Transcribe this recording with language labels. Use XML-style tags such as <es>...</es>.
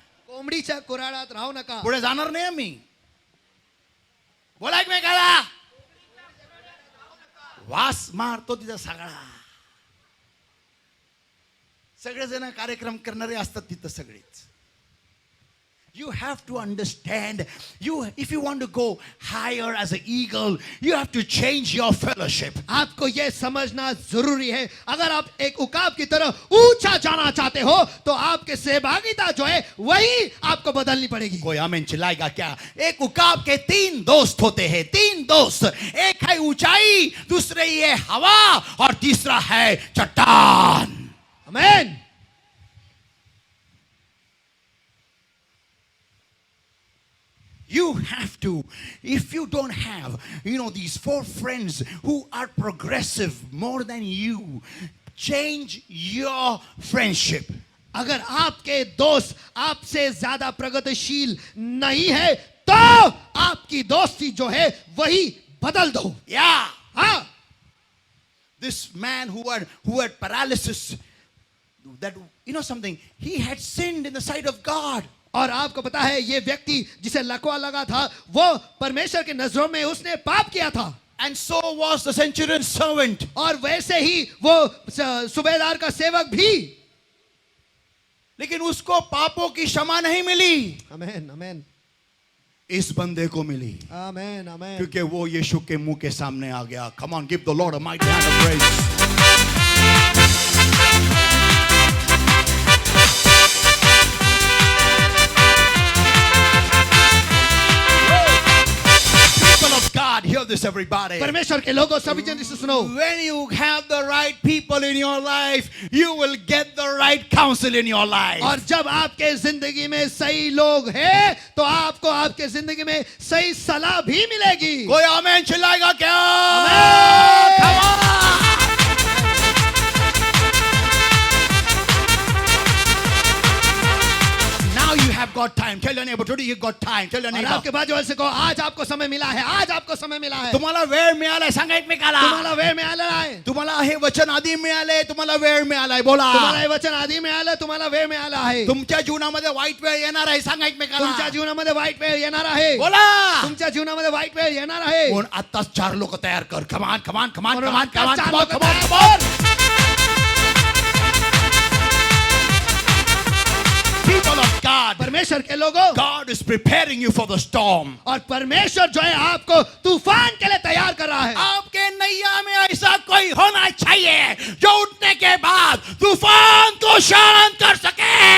<mr>कोंबडीच्या खुराड्यात राहू नका. पुढे जाणार नाही आम्ही. बोला एकमेकाला. वास मारतो तिचा सगळेजण कार्यक्रम करणारे असतात तिथं सगळेच.</mr> <en>You have to understand, if you want to go higher as an eagle, you have to change your fellowship.</en> <hi>आपको यह समझना जरूरी है, अगर आप एक उकाब की तरह ऊंचा जाना चाहते हो तो आपके सहभागिता जो है वही आपको बदलनी पड़ेगी। कोई आमीन चिल्लाएगा क्या? एक उकाब के 3 दोस्त होते हैं, 3 दोस्त। एक है ऊंचाई, दूसरे ये हवा, और तीसरा है चट्टान। आमीन।</hi> <en>You have to, if you don't have, these 4 friends who are progressive more than you, change your friendship.</en> <hi>अगर आपके दोस्त आपसे ज्यादा प्रगतिशील नहीं है तो आपकी दोस्ती जो है वही बदल दो।</hi> <en>Yeah.</en> <hi>हाँ,</hi> <en>This man who had paralysis, that something, he had sinned in the sight of God.</en> <hi>और आपको पता है ये व्यक्ति जिसे लकवा लगा था वो परमेश्वर की नजरों में उसने पाप किया था।</hi> <en>And so was the centurion's servant.</en> <hi>और वैसे ही वो सूबेदार का सेवक भी। लेकिन उसको पापों की क्षमा नहीं मिली, आमीन आमीन इस बंदे को मिली। आमीन आमीन। क्योंकि वो यीशु के मुंह के सामने आ गया।</hi> <en>Come on, give the Lord a mighty hand of praise. God, hear this everybody.</en> <hi>परमेश्वर के लोगों सभी जन इसे सुनो।</hi> <en>When you have the right people in your life, you will get the right counsel in your life.</en> <hi>और जब आपके जिंदगी में सही लोग हैं तो आपको आपके जिंदगी में सही सलाह भी मिलेगी। कोई आमीन चिल्लाएगा क्या? आमीन।</hi> <en>Come on. Now you have got time. Tell your neighbor, today you got time. Tell your</en> <hi>और</hi> <en>neighbor.</en> <hi>आपके बाजू वाले से कहो आज आपको समय मिला है, आज आपको समय मिला है।</hi> <mr>तुम्हाला वेळ मिळालाय, सांगा एकमेकाला. तुम्हाला वेळ मिळाला आहे, तुम्हाला हे वचन आधी मिळाले, तुम्हाला वेळ मिळालाय. बोला. तुम्हाला हे वचन आधी मिळालं, तुम्हाला वेळ मिळाला आहे। तुमच्या जीवनामध्ये वाईट वेळ येणार आहे, सांगा एकमेकाला. तुमच्या जीवनामध्ये वाईट वेळ येणार आहे। बोला. तुमच्या जीवनामध्ये वाईट वेळ येणार आहे। पण आत्ताच 4 लोक तयार कर. कमान कमान कमान म्हणून कमान आत्ताच कमान 4 कमान लोकं कमान तयार कमान.</mr> <en>People of God,</en> <hi>परमेश्वर के लोगों,</hi> <en>God is preparing you for the storm.</en> <hi>और परमेश्वर जो है आपको तूफान के लिए तैयार कर रहा है। आपके नैया में ऐसा कोई होना चाहिए जो उठने के बाद तूफान को शांत कर सके।</hi>